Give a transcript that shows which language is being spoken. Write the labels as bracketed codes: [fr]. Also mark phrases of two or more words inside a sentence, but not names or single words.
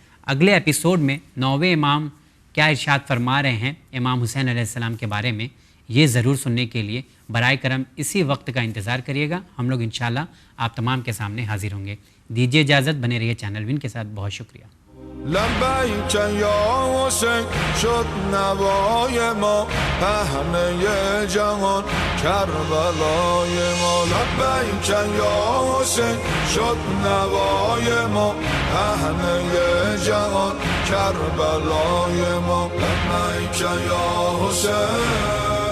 [ur] اگلے ایپیسوڈ میں 9ویں امام کیا ارشاد فرما رہے ہیں امام حسین علیہ السلام کے بارے میں، یہ ضرور سننے کے لیے برائے کرم اسی وقت کا انتظار کریے گا۔ ہم لوگ انشاءاللہ آپ تمام کے سامنے حاضر ہوں گے۔ دیجیے اجازت، بنے رہیے چینل وین کے ساتھ۔ بہت شکریہ۔ [ar] لبیک یا حسین [fa] شد نوای ما پهنه جهان کربلای ما [ar] لبیک یا حسین [fa] شد نوای ما پهنه جهان کربلای ما [ar] لبیک یا حسین